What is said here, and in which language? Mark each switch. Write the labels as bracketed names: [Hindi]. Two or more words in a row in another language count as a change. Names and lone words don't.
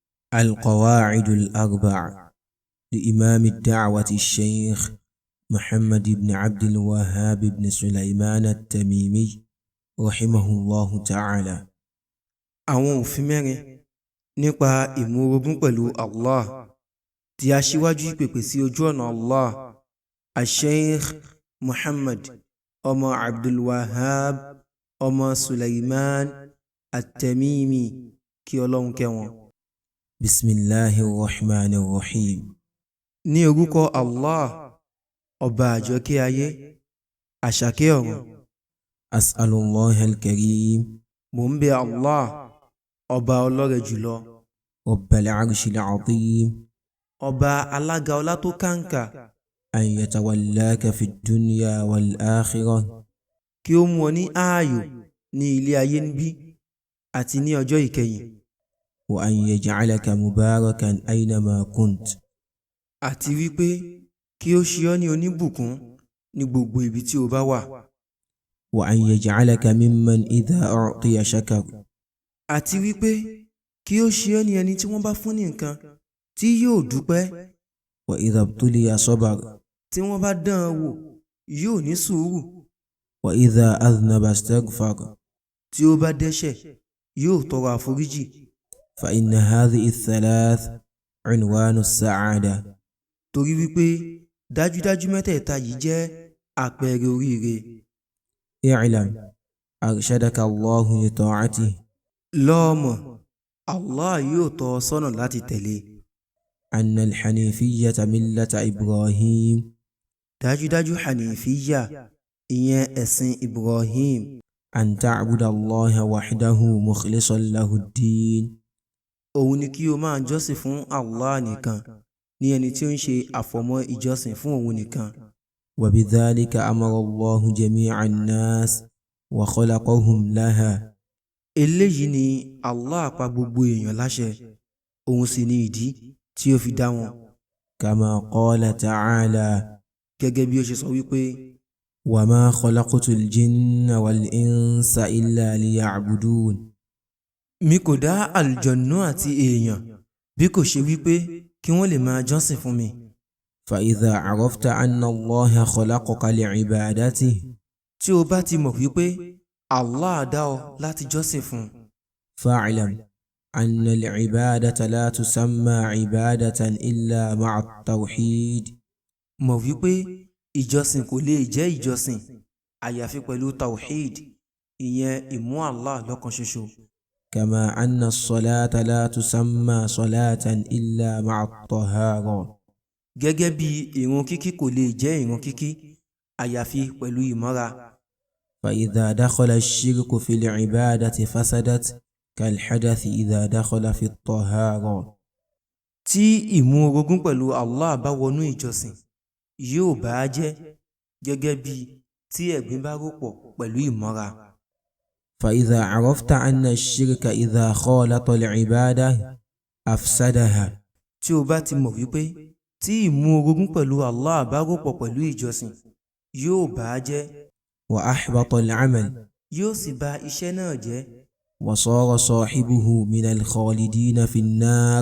[Arabic] القواعد الأربع لإمام الدعوة الشيخ محمد بن عبد الوهاب بن سليمان التميمي رحمه الله تعالى. [Yoruba] àwọn òfin mẹ́rin nípa ìmúrogún pẹ̀lú Allah tí aṣíwájú ìpèpè sí ojú ọ̀nà Allah al-Sheikh Muhammad ọmọ Abdulwahab ọmọ Sulaiman at-Tamimi kí Ọlọ́run kẹ́ wọn. [Arabic] بسم الله الرحمن الرحيم. [Yoruba] Ní orúkọ Allah ọba àjọkẹ́ ayé àṣàkẹ́ ọ̀run. [Arabic] أسأل الله الكريم. [Yoruba] Mo ń bẹ Allah ọba ọlọ́rẹ̀ jùlọ. [Arabic] رب العرش العظيم. [Yoruba] Ọba alága ọlá tó kàǹkà. [Arabic] أن يتولاك في الدنيا والآخرة. [Yoruba] Kí ó mú ọ ní ààyò ní ilé ayé níbí àti ní ọjọ́ ìkẹyìn. [Arabic] وأن يجعلك مباركا أينما كنت. [Yoruba] Àti wípé kí ó ṣe ọ́ ní oníbùkún ní gbogbo ibi tí o bá wà. [Arabic] وأن يجعلك ممن إذا أعطي شكر. [Yoruba] Àti wípé kí ó ṣe ọ́ ní ẹni tí wọ́n bá fún ní nǹkan tí yóò dúpẹ́. [Arabic] وإذا ابتلي صبر. [Yoruba] Tí wọ́n bá dán an wò yóò ní sùúrù. [Arabic] وإذا أذنب استغفر. [Yoruba] Tí ó bá dẹ́ṣẹ̀ yóò tọrọ àforíjì. [Arabic] فإن هذه الثلاث عنوان السعادة. [Yoruba] Torí wípé dájúdájú mẹ́tẹ̀ẹ̀ta yìí jẹ́ àpẹẹrẹ oríire. [Arabic] اعلم أرشدك الله لطاعته. [Yoruba] Lọ́ọ̀mọ̀ Allah yóò tọ́ ọ sọ́nà láti tẹ̀lé. [Arabic] أن الحنيفية ملة إبراهيم. [Yoruba] Dájúdájú Hanifiyya ìyẹn ẹ̀sìn Ibrahim. [Arabic] أن تعبد الله وحده مخلصا له الدين. [Yoruba] Òun ni kí o máa jọ́sìn fún Allah nìkan ní ẹni tí ó ń ṣe àfọ̀mọ́ ìjọsìn fún òun nìkan. [Arabic] وبذلك أمر الله جميع الناس وخلقهم لها. [Yoruba] Eléyìí ni Allah pa gbogbo èèyàn láṣẹ, òun sì ni ìdí tí ó fi dá wọn. [Arabic] كما قال تعالى. [Yoruba] Gẹ́gẹ́ bí ó ṣe sọ wípé [Arabic] وما خلقت الجن والإنس إلا ليعبدون. [Yoruba] Mi kò dá àlùjọ̀nnú àti èèyàn bí kò ṣe wípé kí wọ́n lè máa jọ́sìn fún mi. [Arabic] فإذا عرفت أن الله خلقك لعبادته. [Yoruba] Tí o bá ti mọ̀ wípé Allah dá ọ láti jọ́sìn fún. [Arabic] فاعلم أن العبادة لا تسمى عبادة إلا مع التوحيد. [Yoruba] Mọ̀ wípé ìjọsìn kò lè jẹ́ ìjọsìn àyàfi pẹ̀lú tawhid, ìyẹn ìmú Allah lọ́kan ṣoṣo. [Arabic] كما أن الصلاة لا تسمى صلاة إلا مع الطهارة. [Yoruba] Gẹ́gẹ́ bí ìrun kíkí kò lè jẹ́ ìrun kíkí àyàfi pẹ̀lú ìmọ́ra. [Arabic] فإذا دخل الشرك في العبادة فسدت كالحدث إذا دخل في الطهارة. [Yoruba] Tí ìmú orogún pẹ̀lú Allah bá wọnú ìjọsìn yóò bà á jẹ́ gẹ́gẹ́ bí tí ẹ̀gbin bá ròpọ̀ pẹ̀lú ìmọ́ra. [Arabic] فإذا عرفت أن الشرك إذا خالط العبادة أفسدها. [Yoruba] Tí o bá ti mọ̀ wípé tí ìmú orogún pẹ̀lú Allah bá ròpọ̀ pẹ̀lú ìjọsìn yóò bà á jẹ́. [Arabic] وأحبط العمل. [Yoruba] Yóò sì bà iṣẹ́ náà jẹ́. [Arabic] وصار صاحبه من الخالدين في النار.